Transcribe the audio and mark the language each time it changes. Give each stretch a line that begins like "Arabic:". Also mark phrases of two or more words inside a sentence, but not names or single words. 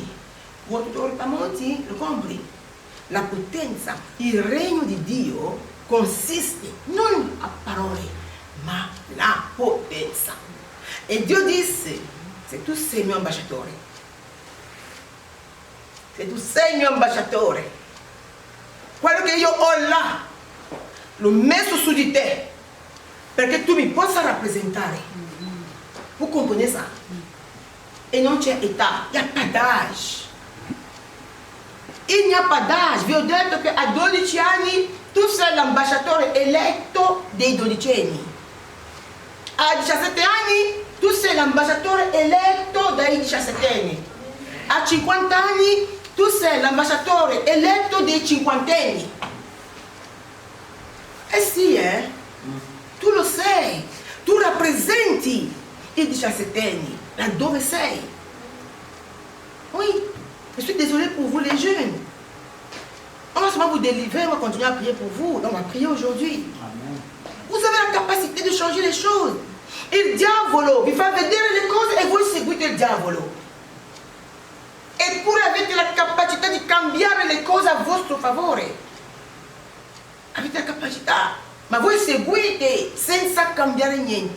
Italian: Vuoi tutto il pamonti, lo compri. La potenza, il regno di Dio consiste non a parole, ma la potenza. E Dio disse, se tu sei mio ambasciatore, se tu sei mio ambasciatore, quello che io ho là, l'ho messo su di te, perché tu mi possa rappresentare.
French: Vous comprenez ça?
Italian: E non c'è età,
French: il n'y a pas d'âge. Il n'y a pas d'âge.
Italian: Vi ho detto che a 12 anni tu sei l'ambasciatore eletto dei dodicenni. A 17 anni tu sei l'ambasciatore eletto dai 17enni. A 50 anni tu sei l'ambasciatore eletto dei cinquantenni. Eh sì, tu lo sei. Tu rappresenti i 17enni, laddove sei.
French: Oui. Je suis désolée pour vous les jeunes. On va seulement vous délivrer, on va continuer à prier pour vous. On va prier aujourd'hui. Vous avez la capacité de changer les choses.
Italian: Il diavolo vi fa vedere le cose e voi seguite il diavolo. Eppure avete la capacità di cambiare le cose a vostro favore. Avete la capacità. Ma voi seguite senza cambiare niente.